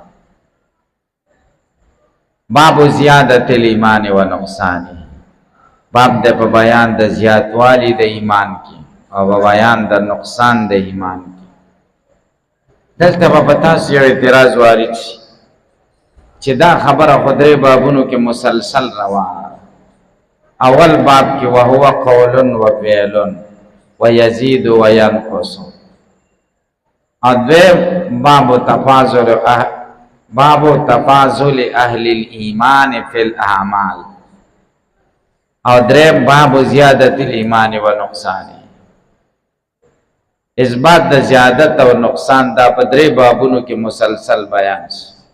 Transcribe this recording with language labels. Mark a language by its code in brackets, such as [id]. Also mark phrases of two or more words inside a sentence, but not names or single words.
[ar] باب زیادت الایمان و نقصانه، [ps] باب د په بیان د زیاتوالی د ایمان کې او په بیان د نقصان د ایمان کې. دلته په تاسو یو اعتراض وارد شي چې دا خبره خو درې بابونو کې مسلسل روانه، اول باب کی [ar] وهو قول و فعل و یزید و ینقص. دویم باب تفاضل اهل الایمان فی الاعمال. [ps] او دریم [ar] باب زیادت الایمان و نقصانی. [ps] اثبات د زیادت او نقصان دا په درې بابونو کې مسلسل بیان شي.